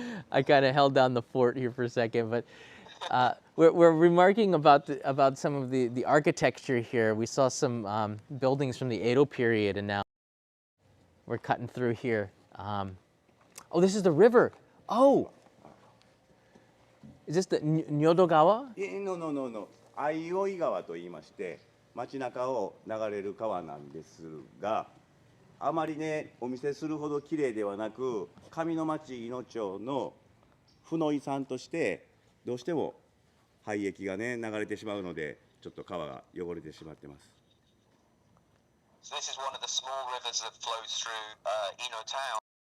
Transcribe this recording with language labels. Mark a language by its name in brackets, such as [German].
[English] I kind of held down the fort here for a second, but We're remarking about some of the architecture here. We saw some buildings from the Edo period, and now we're cutting through here. Oh, this is the river. Oh, is this the Nyodogawa? No, no, no, no. [Japanese] 相生川と言いまして、街中を流れる川なんですが、あまりね、お見せするほど綺麗ではなく、上の町伊野町の負の遺産として、どうしても廃液がね、流れてしまうので、ちょっと川が汚れてしまってます。 [English] So this is one of the small rivers that flows through Ino town.